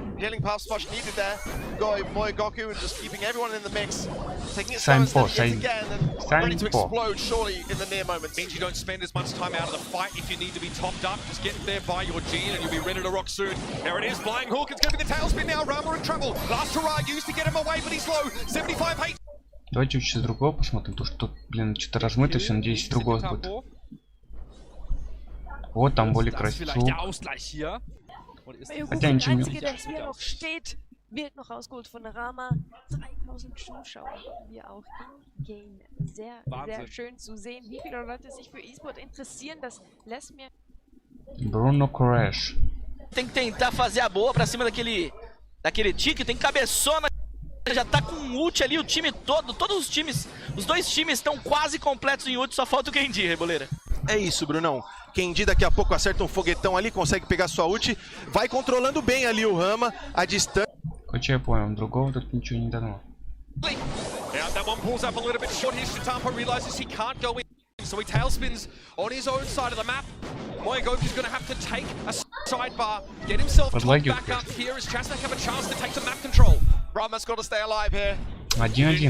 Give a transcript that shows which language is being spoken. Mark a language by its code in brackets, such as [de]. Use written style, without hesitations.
[en] Healing paths much needed there. Moy Goku and just keeping everyone in the mix. Taking it slow yet again and ready to explode surely in the near moment. Means you don't spend as much time out of the fight if you need to be topped up. Just get there by your G and you'll be ready to rock soon. There it is, flying hook. It's going to be the tailspin now. Rama in trouble. Last hurrah used to get him away, but he's low. 75 HP. [ru] Давайте сейчас другого посмотрим. То что тут, блин, что-то размыто все. Надеюсь, другого будет. Вот там более красиво. Хотя ничего не... [de] Wird noch rausgeholt von Rama. 3000 Zuschauer hier auch im Game. Sehr, sehr schön zu sehen, wie viele Leute sich für E-Sport interessieren. Das lässt mir... [pt] Bruno Crash. Tem que tentar fazer a boa pra cima daquele tique. Tem cabeçona. Já tá com ult ali o time todo. Todos os times, os dois times estão quase completos em ult. Só falta o Kendi, Reboleira. É isso, Brunão. Kendi daqui a pouco acerta um foguetão ali, consegue pegar sua ult. Vai controlando bem ali o Rama, a distância. [ru] Хотя я понял, другого тут ничего не дано. [en] Now that one pulls up a little bit short here. Shitampo realizes he can't go in, so he tailspins on his own side of the map. Moy Goku's going to have to take a sidebar, get himself back up here as Chazmak have a chance to take the map control. Rama's got to stay alive here. Do